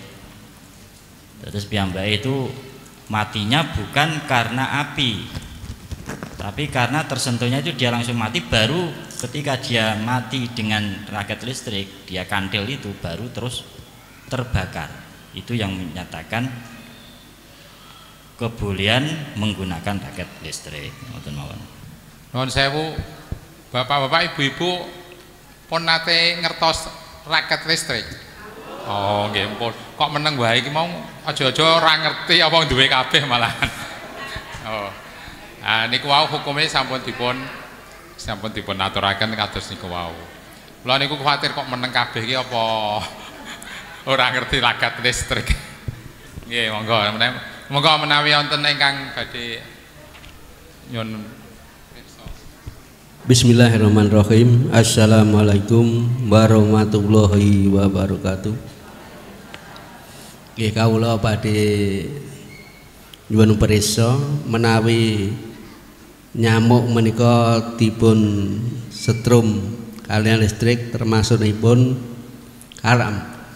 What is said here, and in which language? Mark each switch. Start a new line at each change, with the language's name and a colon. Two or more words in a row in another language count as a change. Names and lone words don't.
Indonesian: Terus piyambake itu matinya bukan karena api, tapi karena tersentuhnya itu dia langsung mati. Baru ketika dia mati dengan raket listrik, dia kandil itu baru terus terbakar. Itu yang menyatakan kebolehan menggunakan raket listrik.
Javanese: Nuwun sewu, bapak-bapak, ibu-ibu pun nate ngertos raket listrik. Oh nggih pun. Kok meneng wae iki mau aja-aja ora ngerti apa duwe kabeh malahan. Oh. Nah niku wau hukume sampun dipun aturaken kados niku wau. Kula niku kuwatir kok meneng kabeh iki apa ora ngerti raket listrik. Nggih, monggo menawi wonten ingkang badhe nyun.
Arabic: بسم الله الرحمن الرحيم. السلام عليكم ورحمة الله وبركاته.
Javanese: Nggih kawula badhe nyuwun pirsa menawi nyamuk menika dipun setrum kaliyan listrik termasukipun haram.